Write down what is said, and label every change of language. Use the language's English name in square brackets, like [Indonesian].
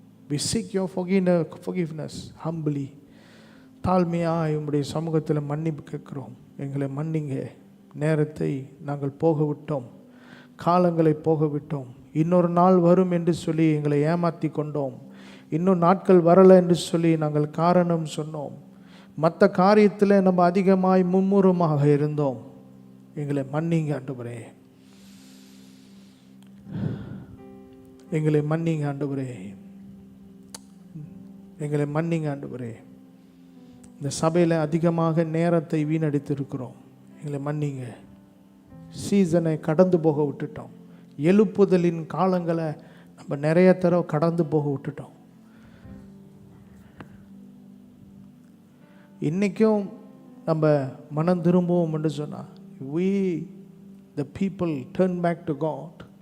[English] We seek your forgiveness humbly. [Tamil] தாழ்மையாக உங்களுடைய சமூகத்தில் மன்னிப்பு கேட்குறோம். எங்களை மன்னிங்க. நேரத்தை நாங்கள் போக விட்டோம், காலங்களை போக விட்டோம். இன்னொரு நாள் வரும் என்று சொல்லி எங்களை ஏமாற்றி கொண்டோம். இன்னும் நாட்கள் வரலை என்று சொல்லி நாங்கள் காரணம் சொன்னோம். மற்ற காரியத்தில் நம்ம அதிகமாய் மும்முரமாக இருந்தோம். எங்களை மன்னிங்க ஆண்டவரே, எங்களை மன்னிங்க ஆண்டவரே, எங்களை மன்னிங்க ஆண்டவரே. இந்த சபையில் அதிகமாக நேரத்தை வீணடித்திருக்கிறோம். எங்களை மன்னிங்க. சீசனை கடந்து போக விட்டுட்டோம். எழுப்புதலின் காலங்களை நம்ம நிறைய தடவை கடந்து போக விட்டுட்டோம். இன்றைக்கும் நம்ம மனம் திரும்புவோம் என்று சொன்னால், [English] we the people turn back to God.